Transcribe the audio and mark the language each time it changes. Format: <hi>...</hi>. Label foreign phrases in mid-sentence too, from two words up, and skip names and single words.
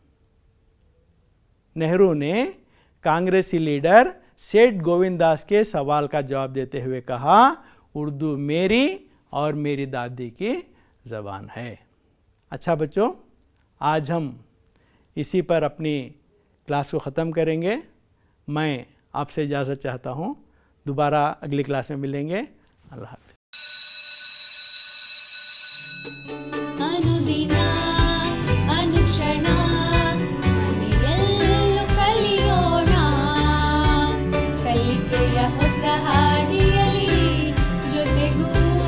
<ur>نہرو نے کانگریسی لیڈر سیٹھ گووند داس کے سوال کا جواب دیتے ہوئے کہا، اردو میری اور میری دادی کی زبان ہے. اچھا بچوں، آج ہم اسی پر اپنی کلاس کو ختم کریں گے. میں آپ سے اجازت چاہتا ہوں. دوبارہ اگلی کلاس میں ملیں گے. اللہ حافظ.</ur> <kn>ಅನುದಿನ ಅನುಕ್ಷಣ ಮನೆಯಲ್ಲೂ ಕಲಿಯೋಣ, ಕಲಿಕೆಯ ಹೊಸ ಹಾದಿಯಲ್ಲಿ ಜೊತೆಗೂ</kn>